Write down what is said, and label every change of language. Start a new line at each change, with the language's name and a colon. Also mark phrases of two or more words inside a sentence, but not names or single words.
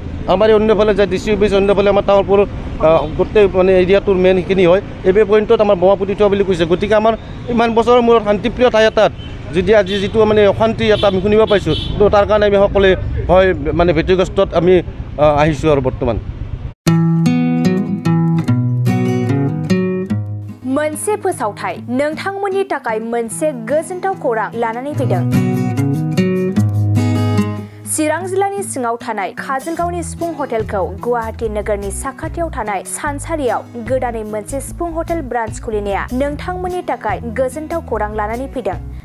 Assamese: আমাৰ অন্যফালে যায় DC অফিচ, অন্যফালে আমাৰ তামোলপুৰ গোটেই মানে এৰিয়াটোৰ মেইন সেইখিনি হয়। এই পইণ্টত আমাৰ বোমা পুতি থোৱা বুলি কৈছে। গতিকে আমাৰ ইমান বছৰৰ মূৰত শান্তিপ্ৰিয় ঠাই এটাত যদি আজি যিটো মানে অশান্তি এটা আমি শুনিব পাইছোঁ, তো তাৰ কাৰণে আমি সকলোৱে হয় মানে ব্যতিগ্ৰস্তত আমি আহিছোঁ আৰু বৰ্তমান।
Bodo: मोनसे फोसावथाय नोंथांमोननि थाखाय मोनसे गोजोनथाव खौरां लानानै फैदों। चिरां जिल्लानि सिङाव थानाय काजलगावनि सिफुं हटेलखौ गुवाहाटी नोगोरनि साखाथियाव थानाय सानसारियाव गोदानै मोनसे सिफुं हटेल ब्रान्च खुलिनाया नोंथांमोननि थाखाय गोजोनथाव खौरां लानानै फैदों।